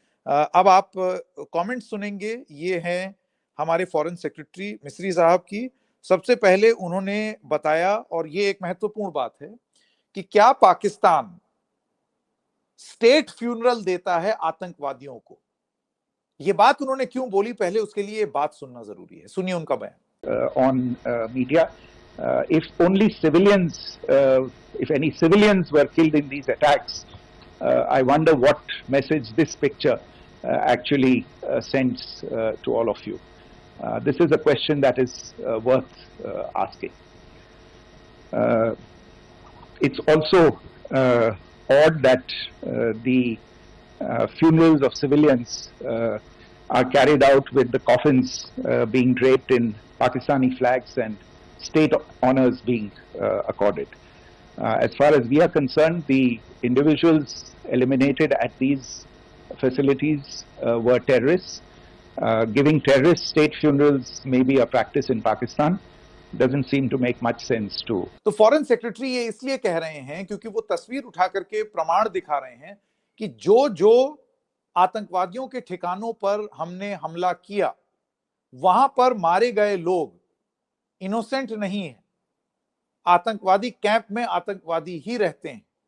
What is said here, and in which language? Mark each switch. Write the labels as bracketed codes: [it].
[hi] अब आप कमेंट सुनेंगे, ये है हमारे फॉरेन सेक्रेटरी मिस्री साहब की। सबसे पहले उन्होंने बताया, और ये एक महत्वपूर्ण बात है, कि क्या पाकिस्तान स्टेट फ्यूनरल देता है आतंकवादियों को। ये बात उन्होंने क्यों बोली, पहले उसके लिए बात सुनना जरूरी है। सुनिए उनका बयान। [en] On media, if only civilians, if any civilians were killed in these attacks, I wonder what message this picture actually sends to all of you. This is a question that is worth asking. It's also odd that the funerals of civilians are carried out with the coffins being draped in Pakistani flags and state honors being accorded. As far as we are concerned, the individuals eliminated at these facilities were terrorists. Giving terrorist state funerals may be a practice in Pakistan. Doesn't seem to make much sense to. [hi] तो foreign secretary ये इसलिए कह रहे हैं क्योंकि वो तस्वीर उठा करके प्रमाण दिखा रहे हैं कि जो आतंकवादियों के ठिकानों पर हमने हमला किया वहां पर मारे गए लोग इनोसेंट नहीं है, आतंकवादी कैंप में आतंकवादी ही रहते हैं।